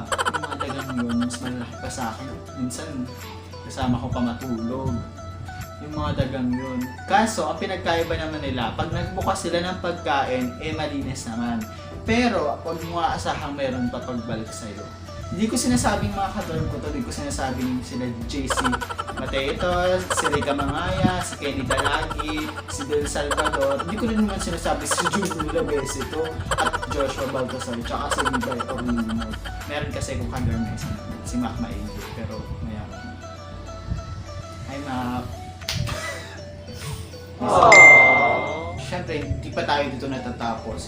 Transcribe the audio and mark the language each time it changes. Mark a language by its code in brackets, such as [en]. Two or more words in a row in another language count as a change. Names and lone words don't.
[tl] Yung mga dagang yun, mas malaki pa sa akin. Minsan, kasama ko pa matulog. Yung mga dagang yun. Kaso, ang pinagkaiba naman nila, pag nagbukas sila ng pagkain, malinis naman. Pero, huwag mo aasahang meron pa pagbalik sa'yo. Hindi ko sinasabing mga ka-dorm ko to, hindi ko sinasabing sila JC Mateito, si Rica Mangaya, si Kenny Dalagi, si Del Salvador. Hindi ko rin naman sinasabi si Junior Labesito at Joshua Baltasar, tsaka si Miguel Orlino. Meron kasi kung ka-dorm na isa naman, si Mac Maingay, pero mayaman. Hi Mac! Siyempre, hindi pa tayo dito natatapos.